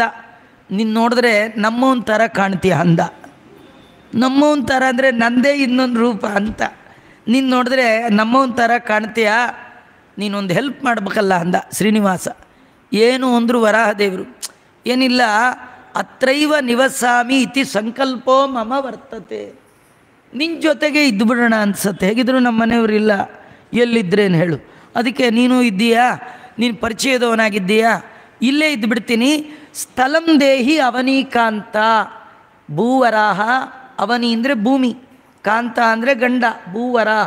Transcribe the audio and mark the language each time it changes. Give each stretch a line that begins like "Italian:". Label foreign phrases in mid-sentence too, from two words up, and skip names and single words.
Kannada: ನೀನು ನೋಡಿದ್ರೆ ನಮ್ಮವನ ಥರ ಕಾಣ್ತೀಯ ಅಂದ. ನಮ್ಮವನ ಥರ ಅಂದರೆ ನಂದೇ ಇನ್ನೊಂದು ರೂಪ ಅಂತ. ನೀನು ನೋಡಿದ್ರೆ ನಮ್ಮವನ ಥರ ಕಾಣ್ತೀಯ, ನೀನೊಂದು ಹೆಲ್ಪ್ ಮಾಡಬೇಕಲ್ಲ ಅಂದ ಶ್ರೀನಿವಾಸ. ಏನು ಅಂದರು ವರಾಹದೇವರು. ಏನಿಲ್ಲ,
Sanskrit: ಅತ್ರೈವ ನಿವಸಾಮಿ ಇತಿ ಸಂಕಲ್ಪೋ ಮಮ ವರ್ತತೆ.
Kannada: ನಿನ್ನ ಜೊತೆಗೆ ಇದ್ದು ಬಿಡೋಣ ಅನ್ಸತ್ತೆ. ಹೇಗಿದ್ರು ನಮ್ಮ ಮನೆಯವರಿಲ್ಲ, ಎಲ್ಲಿದ್ರೇನು ಹೇಳು. ಅದಕ್ಕೆ ನೀನು ಇದ್ದೀಯಾ, ನೀನು ಪರಿಚಯದವನಾಗಿದ್ದೀಯಾ, ಇಲ್ಲೇ ಇದ್ದು ಬಿಡ್ತೀನಿ.
Sanskrit: ಸ್ಥಳಂ ದೇಹಿ ಅವನೀಕಾಂತ.
Kannada: ಭೂವರಾಹ, ಅವನಿ ಅಂದರೆ ಭೂಮಿ, ಕಾಂತ ಅಂದರೆ ಗಂಡ, ಭೂವರಾಹ.